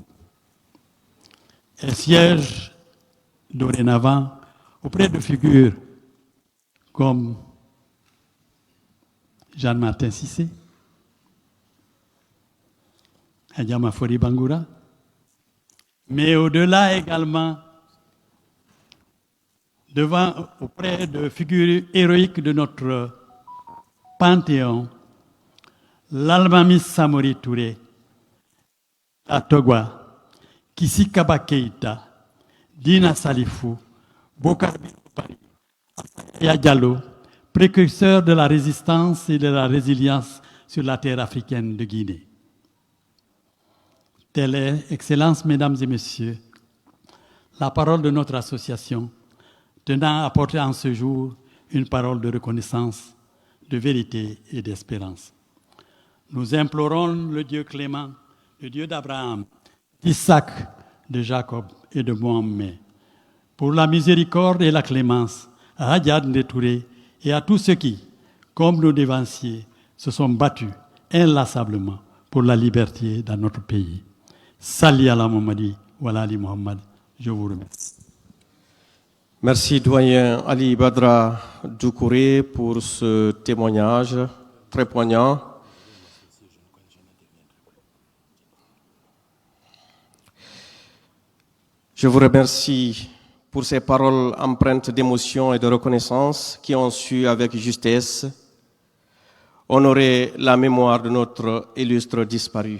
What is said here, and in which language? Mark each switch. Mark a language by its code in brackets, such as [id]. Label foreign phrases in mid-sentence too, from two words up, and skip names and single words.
[fr] Elle siège dorénavant auprès de figures comme Jean-Martin Cissé, Hadja Mafori Bangoura, mais au-delà également auprès de figures héroïques de notre panthéon, l'Almami Samori Touré, Atogwa, Kisi Kaba Keïta, Dina Salifou, Bokar Bari, Yaya Diallo, précurseur de la résistance et de la résilience sur la terre africaine de Guinée. Telle est, Excellences, Mesdames et Messieurs, la parole de notre association, tenant à porter en ce jour une parole de reconnaissance, de vérité et d'espérance. Nous implorons le Dieu clément, le Dieu d'Abraham, d'Isaac, de Jacob et de Mohamed, pour la miséricorde et la clémence à Hadjad Ndetouré et à tous ceux qui, comme nos dévanciers, se sont battus inlassablement pour la liberté dans notre pays. [ar] صل على محمد وعلى آل محمد. [fr] Je vous remercie. Merci, doyen Ali Badra Doukouré, pour ce témoignage très poignant. Je vous remercie pour ces paroles empreintes d'émotion et de reconnaissance qui ont su avec justesse honorer la mémoire de notre illustre disparu.